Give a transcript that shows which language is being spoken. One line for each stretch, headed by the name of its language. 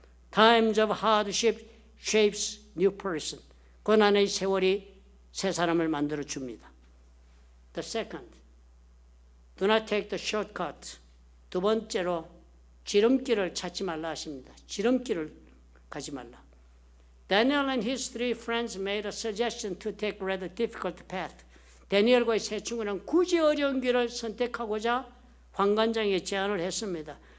English: Times of hardship shapes new person.
Korean: 고난의 세월이 새 사람을 만들어 줍니다.
English: The second, do not take the shortcut.
Korean: 두 번째로 지름길을 찾지 말라 하십니다. 지름길을 가지 말라.
English: Daniel and his three friends made a suggestion to take rather difficult path.
Korean: 다니엘과 세 친구는 굳이 어려운 길을 선택하고자 환관장에게 제안을 했습니다.